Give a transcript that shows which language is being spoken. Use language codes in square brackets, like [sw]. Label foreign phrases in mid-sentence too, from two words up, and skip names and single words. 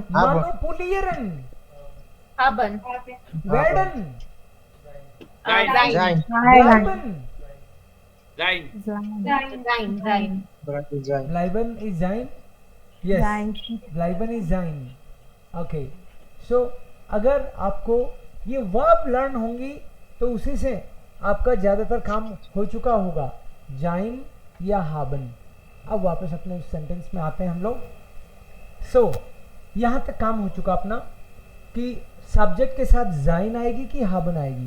[de] manipulieren, werden, जाइन, bleiben. जाइन, [en] Bleiben is sein? Yes. Bleiben is sein. Okay. [hi] So अगर आपको ये वर्ब लर्न होंगी तो उसी से आपका ज़्यादातर काम हो चुका होगा, जाइन या हाबन। अब वापस अपने सेंटेंस में आते हैं हम लोग। सो यहाँ तक काम हो चुका अपना कि सब्जेक्ट के साथ जाइन आएगी कि हाबन आएगी।